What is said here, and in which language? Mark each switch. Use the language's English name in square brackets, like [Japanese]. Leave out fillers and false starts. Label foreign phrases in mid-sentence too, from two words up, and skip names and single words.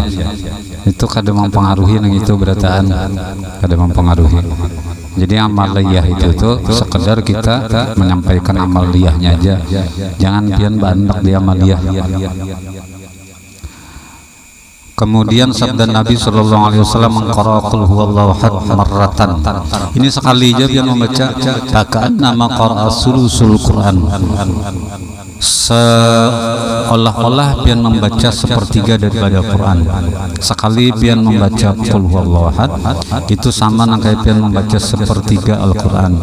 [Banjar] Itu kada mempengaruhi yang itu berataan. Kada mempengaruhi. Jadi amaliyah itu tuh sekedar kita menyampaikan amaliyahnya aja. Jangan pian bandak di amaliyah. Kemudian sabda Nabi [Arabic] صلى الله عليه وسلم [Banjar] mengqara [Arabic] قل هو الله أحد مرة. [Banjar] Ini sekali aja dia membaca takaan nama [Arabic] قرأ ثلث القرآن. [Banjar] Seolah-olah pian membaca sepertiga daripada Quran. Sekali pian membaca [Arabic] قل هو الله أحد [Banjar] itu sama nang kayak pian membaca sepertiga Al-Quran.